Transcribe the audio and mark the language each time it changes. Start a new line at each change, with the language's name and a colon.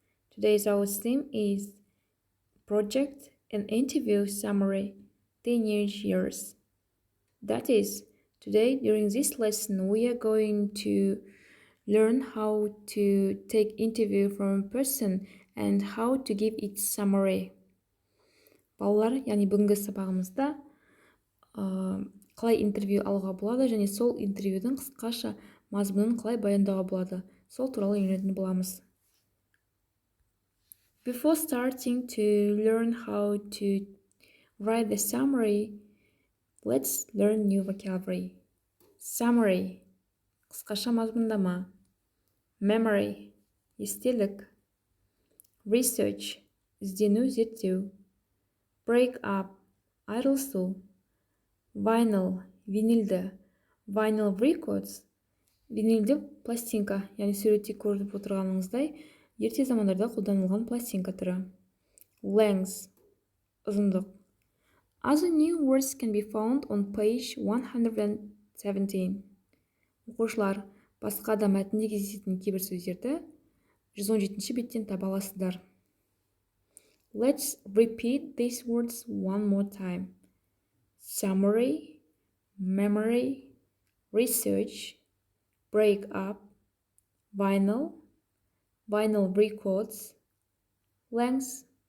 English: Today's our theme is project and interview summary teenage years. That is, today during this lesson we are going to learn how to take interview from a person and how to give its summary.
Kazakh: Балалар, яғни бүгінгі сабағымызда қалай интервью алуға болады және сол интервьюдің қысқаша мазмұнын қалай баяндауға болады, сол туралы үйренетін боламыз.
English: Before starting to learn how to write the summary, let's learn new vocabulary.
Kazakh: Summary, қысқаша мазмұндама. Memory, естелік. Research, іздену, зерттеу. Break up, айырылысу. Vinyl, винилді. Vinyl records, винилді пластинка, яғни суретте көріп отырғаныңыздай, ерте замандарда қолданылған пластинка түрі.
English: Length, ұзындық. Other new words can be found on page 117.
Kazakh: Оқушылар, басқа да мәтінде кездесетін кейбір сөздерді 117-ші беттен таба аласыздар.
English: Let's repeat these words one more time. Summary, memory, research, break up, vinyl records, length.